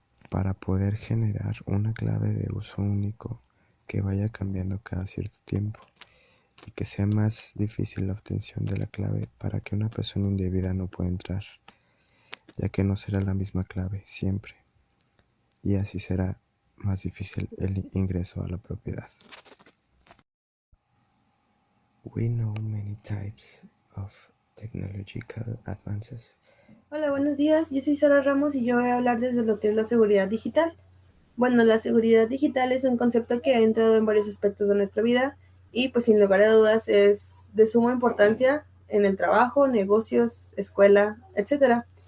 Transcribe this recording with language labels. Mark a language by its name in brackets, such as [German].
[Spanish] Para poder generar una clave de uso único que vaya cambiando cada cierto tiempo y que sea más difícil la obtención de la clave para que una persona indebida no pueda entrar, ya que no será la misma clave siempre, y así será más difícil el ingreso a la propiedad. [English] We know many types of technological advances. [Spanish] Hola, buenos días. Yo soy Sara Ramos y yo voy a hablar desde lo que es la seguridad digital. Bueno, la seguridad digital es un concepto que ha entrado en varios aspectos de nuestra vida y pues sin lugar a dudas es de suma importancia en el trabajo, negocios, escuela, etc.